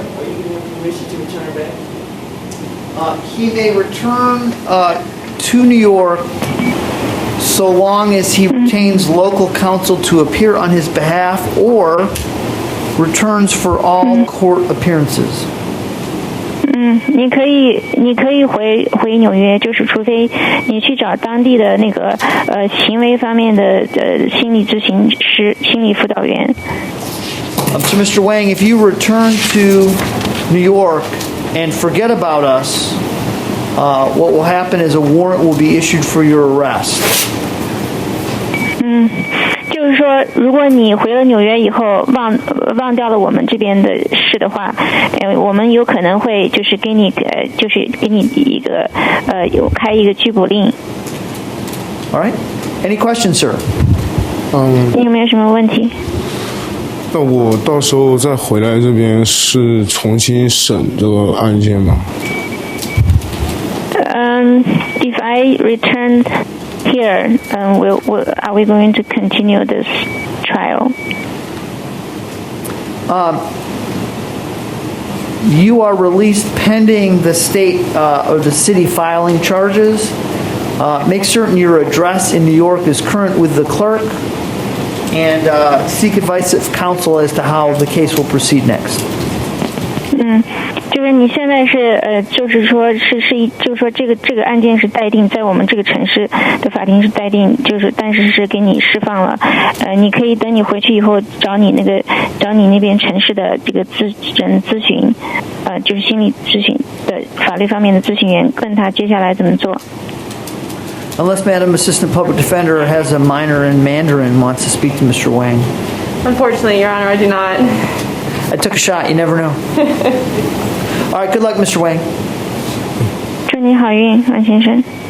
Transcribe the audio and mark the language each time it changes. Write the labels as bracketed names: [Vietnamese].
[English] Are you giving him permission to return back? He may return to New York so long as he retains local counsel to appear on his behalf or returns for all court appearances. [Chinese] 你可以回纽约，就是除非你去找当地的那个行为方面的心理咨询师、心理辅导员。 [English] So, Mr. Wang, if you return to New York and forget about us, what will happen is a warrant will be issued for your arrest. [Chinese] 就是说，如果你回了纽约以后忘掉了我们这边的事的话，我们有可能会就是给你一个开一个拘捕令。 [English] All right? Any questions, sir? [Chinese] 你有没有什么问题？那我到时候再回来这边是重新审这个案件吗？ [English] If I returned here, are we going to continue this trial? You are released pending the state or the city filing charges. Make certain your address in New York is current with the clerk, and seek advice of counsel as to how the case will proceed next. [Chinese] 就是你现在是就是说这个案件是待定在我们这个城市的法庭是待定，就是但是是给你释放了，你可以等你回去以后找你那边城市的这个咨询，就是心理咨询的法律方面的咨询员，问他接下来怎么做。 [English] Unless Madam Assistant Public Defender has a minor in Mandarin and wants to speak to Mr. Wang. Unfortunately, Your Honor, I do not. I took a shot. You never know. All right. Good luck, Mr. Wang. [Chinese] 祝你好运，王先生。